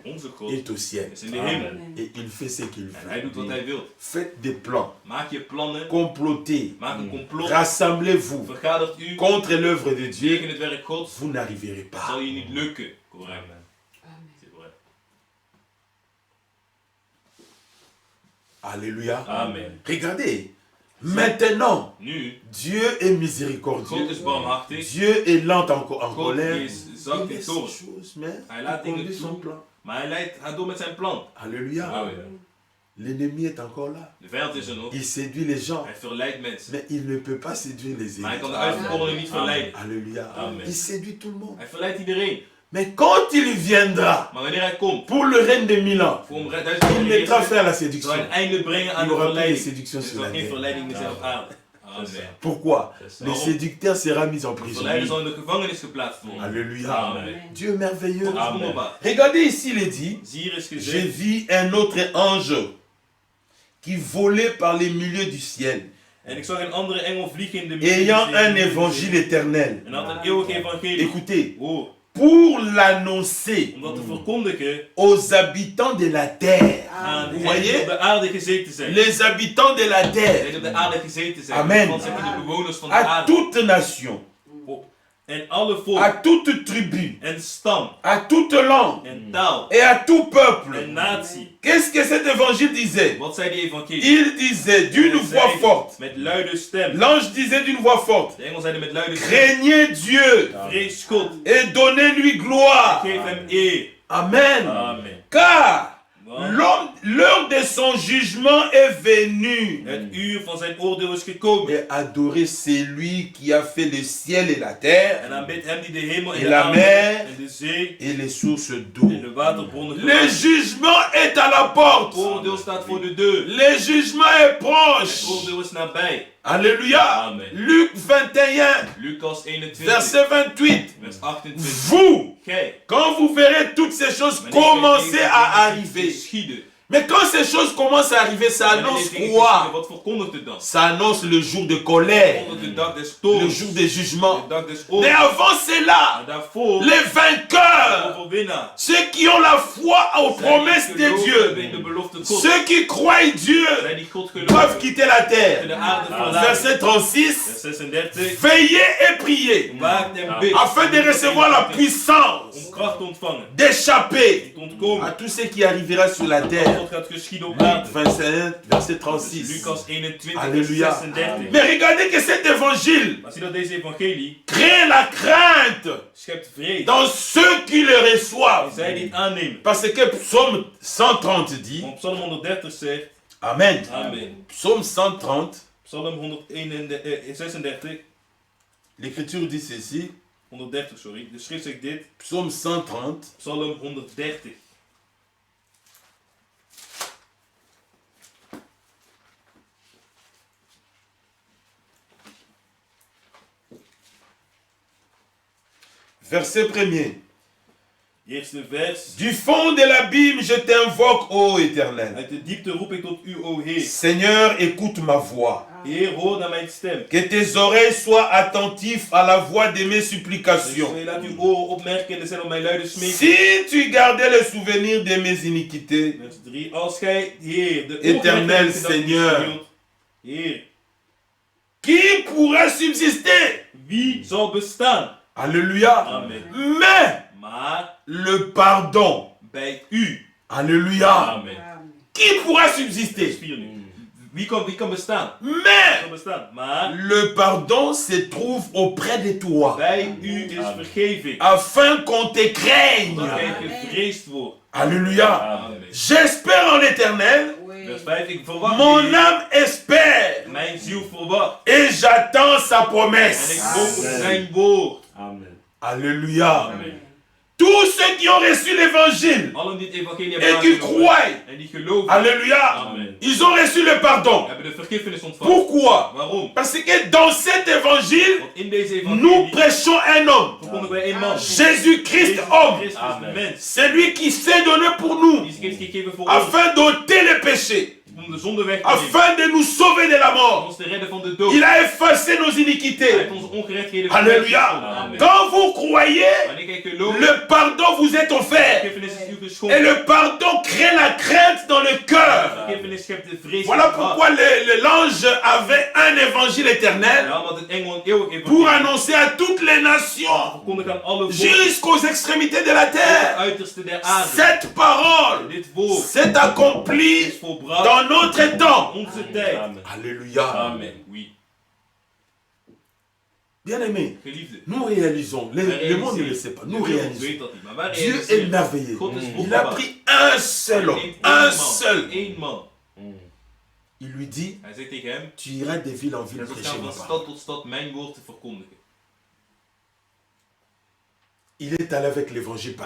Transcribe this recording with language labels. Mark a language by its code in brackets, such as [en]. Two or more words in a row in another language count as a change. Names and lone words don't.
[nl] onze God [fr] est au ciel [nl] is in de hemel. Amen. [fr] et il fait ce qu'il [nl] En hij doet wat [fr] veut. [nl] hij wil. [fr] Faites des plans, [nl] Maak je plannen, [fr] complotez, [nl] maak een complot, [fr] rassemblez-vous [nl] vergadert u [fr] contre l'œuvre de Dieu, [nl] tegen het werk Gods, [fr] vous n'arriverez [nl] dat [fr] pas. [nl] zal je niet lukken. Correct. Amen. [fr] C'est vrai. Alléluia. Amen. Regardez, Maintenant, [nl] Nu, [fr] Dieu est [nl] God [fr] miséricordieux. [nl] is barmhartig. [fr] Dieu est lent en [nl] God [fr] colère. [nl] is zacht [fr] Il [nl] in [fr] laisse [nl] toorn. [fr] ces choses, mais [nl] Hij laat [fr] il [nl] dingen [fr] conduit son [nl] toe, [fr] plan. [nl] maar hij gaat door met zijn plan. [fr] Alléluia. [nl] Halleluja. [fr] L'ennemi est encore là. [nl] De vijand is er nog. [fr] Il séduit les gens, [nl] Hij verleidt mensen. [fr] mais il ne peut pas séduire les [nl] Maar hij kan de [fr] élites. [nl] uitverkorenen niet verleiden. [fr] Alléluia. Amen. Il séduit tout le monde. [nl] Hij verleidt iedereen. [fr] Mais quand il viendra [nl] Maar wanneer hij komt, [fr] pour le règne de 1000 ans, [nl] voor om 1000 jaar [fr] il [nl] te [fr] mettra [nl] heersen, [fr] fin à la [nl] zal [fr] séduction. [nl] hij een einde brengen aan [fr] Il [nl] de [fr] n'y aura plus de [nl] verleiding. [fr] séduction [nl] Er [fr] sur [nl] zal [fr] la [nl] geen [fr] terre. [nl] verleiding meer zijn op aarde. Amen. [fr] Pourquoi? C'est ça. Le séducteur sera mis en [nl] De [fr] prison. [nl] verleider zal in de gevangenis geplaatst worden. [fr] Alléluia. Amen. Dieu merveilleux. [nl] God is Amen. wonderbaar. [fr] Regardez ici, il est dit, [nl] Zie hier is [fr] j'ai [nl] gezegd, [fr] vu un autre ange qui volait par les milieux du ciel, [nl] en ik zag een andere engel vliegen in de midden [fr] ayant des un [nl] zeeën. [fr] évangile éternel. [nl] En had een eeuwig evangelie. [fr] Écoutez, [nl] Hoor, [fr] pour l'annoncer [nl] om dat te verkondigen [fr] aux habitants de la terre. [nl] aan [fr] Vous [nl] hen die [fr] voyez? [nl] op de aarde gezeten zijn. [fr] Les habitants de la [nl] Die [fr] terre, [nl] op de aarde gezeten zijn. Amen. Want zijn de bewoners van de [fr] à [nl] aarde. [fr] toute nation, [nl] En alle [fr] à [nl] volk. [fr] toute tribu, [nl] En stam. [fr] à toute langue [nl] En taal. [fr] et à tout peuple. [nl] En natie. [fr] Qu'est-ce que cet évangile disait? [nl] Wat zei die evangelie? [fr] Il disait d'une [nl] Hij [fr] voix [nl] zei [fr] forte. [nl] Met luide stem. [fr] L'ange disait d'une voix forte, [nl] De engel zeiden met luide stem. [fr] craignez Dieu [nl] Vrees God. [fr] et donnez-lui gloire. [nl] Geef hem eer. Amen. Amen. [fr] Car [nl] Want [fr] l'heure de son jugement est venue. [nl] het uur van zijn oordeel is gekomen. [fr] Et adorez celui qui a fait le ciel et la terre [nl] En aanbid hem die de hemel en [fr] Et [nl] de [fr] la [nl] aarde [fr] mer. [nl] en de zee [fr] et les sources d'eau. [nl] en de waterbronnen [fr] Le [nl] gemaakt. [fr] jugement est à la porte. [nl] Het oordeel staat voor de deur. [fr] Le jugement est [nl] Het [fr] proche. [nl] oordeel is nabij. [fr] Alléluia. Amen. Luc 21, [nl] Lucas 21, [fr] verset 28. [nl] vers 28. [fr] Vous, [nl] Gij, [fr] quand vous verrez toutes ces choses [nl] wanneer [fr] commencer [nl] deze [fr] à [nl] dingen [fr] arriver. [nl] geschieden, [fr] Mais quand ces choses commencent à arriver, ça [nl] wanneer [fr] annonce [nl] deze dingen geschieden, [fr] quoi? [nl] wat verkondigt het dan? [fr] Ça annonce le jour de colère, [nl] Verkondigt de dag des [fr] le [nl] toorns, [fr] jour de jugement. [nl] de dag des [fr] Mais [nl] oordeels. [fr] avant cela, [nl] Maar daarvoor, [fr] les [nl] de [fr] vainqueurs, [nl] overwinnaar. [fr] ceux qui ont la foi aux promesses [nl] Zij [fr] de [nl] die [fr] Dieu, [nl] geloven in de belofte God. [fr] ceux qui croient Dieu, [nl] Zij die God [fr] doivent [nl] geloven, [fr] quitter la [nl] de [fr] terre. [nl] aarde verlaten. [fr] Verset 36. [nl] Vers 36. [fr] Veillez et priez [nl] Waakt en bid. [fr] afin de recevoir la puissance [nl] Om kracht te ontvangen. [fr] d'échapper [nl] Te ontkomen. [fr] à tout ce qui arrivera sur la terre. [nl] Wat gaat geschieden op [fr] Luc [nl] aarde. [fr] 21, verset 36. [nl] Lucas 21, [fr] Alléluia. [nl] vers 36. [fr] Mais regardez que cet évangile [nl] Maar zie dat deze evangelie [fr] crée la crainte [nl] schept vrees. [fr] dans ceux qui le [nl] En [fr] reçoivent. [nl] zij die het aannemen. [fr] Parce que Psaume 130 dit, [nl] Want Psalm 130 zegt, Amen. Amen. [fr] Psaume 130, [nl] Psalm 136, [fr] l'écriture dit ceci, 130, [nl] sorry. De schrift zegt dit, [fr] Psaume 130, [nl] Psalm 130. [fr] verset 1er. [nl] Eerste vers. [fr] Du fond de l'abîme, je t'invoque, ô Éternel. [nl] Uit de diepte roep ik tot u, o Heer. [fr] Seigneur, écoute ma voix. [nl] Heer, hoor naar mijn stem. [fr] Que tes oreilles soient attentives à la voix de mes [nl] Dus [fr] supplications. [nl] laat uw oren opmerken en zijn op mijn luide smeek. [fr] Si tu gardais le souvenir de mes iniquités, [nl] Vers 3. Als gij, Heer, de [fr] Éternel [nl] ongerechtigheid [fr] Seigneur. [nl] hield, Heer, [fr] qui pourra subsister? [nl] wie zal bestaan? [fr] Alléluia. Amen. Mais [nl] Maar [fr] le pardon. [nl] bij u. [fr] Alléluia. Amen. Qui pourra subsister? [nl] Spier nu. Wie kan bestaan? Wie [fr] Mais [nl] kan bestaan? Maar [fr] le pardon se trouve auprès de toi. [nl] bij u is vergeving. [fr] Afin qu'on te [nl] Dat [fr] craigne. [nl] gij gevreesd wordt. [fr] Alléluia. Amen. J'espère en l'Éternel. [nl] Vers 5. Ik verwacht [fr] Mon [nl] u. [fr] âme espère. [nl] Mijn ziel verwacht. [fr] Et j'attends sa [nl] En ik [fr] promesse. [nl] hoop op zijn woord. Amen. [fr] Alléluia. Amen. Tous ceux qui ont reçu l'évangile [nl] Allen die het evangelie [fr] et [nl] hebben [fr] qui [nl] aangenomen [fr] croient, [nl] en die geloven. [fr] Alléluia, Amen. ils ont reçu le pardon. [nl] Hebben de vergiffenis ontvangen. [fr] Pourquoi? [nl] Waarom? [fr] Parce que dans cet évangile, [nl] Want in deze [fr] nous [nl] evangelie [fr] prêchons un homme, [nl] verkondigen wij één man. [fr] Jésus-Christ homme, [nl] Christus, Amen. de mens. [fr] celui qui s'est donné pour nous, [nl] Die zich heeft gegeven voor ons. [fr] afin d'ôter le péché, [nl] Om de zonde weg te nemen. [fr] afin de nous sauver de la [nl] Om [fr] mort. [nl] ons te redden van de dood. [fr] Il a effacé nos [nl] Hij [fr] iniquités. [nl] heeft onze ongerechtigheden [fr] Alléluia. Amen. Quand vous croyez, [nl] Wanneer gij gelooft, [fr] le pardon vous est offert. [nl] vergiffenis is u [fr] Et [nl] geschonken. [fr] le pardon crée la crainte dans le cœur. [nl] Vergiffenis schept de vrees. [fr] Voilà [nl] in het hart. [fr] pourquoi l'ange avait un évangile éternel [nl] Ja, want het engel een eeuwig [fr] pour [nl] evangelie [fr] annoncer à toutes les nations, [nl] verkondigt aan alle volken. [fr] jusqu'aux extrémités de la [nl] Het [fr] terre. [nl] uiterste der aarde. [fr] Cette parole [nl] Dit woord [fr] s'est accomplie [nl] is volbracht [fr] dans en notre temps. [nl] onze tijd. Amen. [fr] Alléluia. Amen. Oui. Bien-aimés, [nl] Geliefde. [fr] nous réalisons, le monde ne le sait pas, nous [nl] De wereld [fr] réalisons. [nl] weet dat niet, maar wij [fr] Dieu est [nl] realiseren. [fr] merveilleux. [nl] God is [fr] Il a [nl] wonderbaar. [fr] pris un seul homme, [nl] Hij neemt [fr] un [nl] één man, [fr] seul. [nl] één man. [fr] Il lui dit, [nl] Hij zegt tegen hem, [fr] tu iras de ville en ville [nl] je zult [fr] prêcher [nl] gaan [fr] ma [nl] van [fr] parole. [nl] stad tot stad mijn woord te verkondigen. [fr] Il est allé avec l'évangile par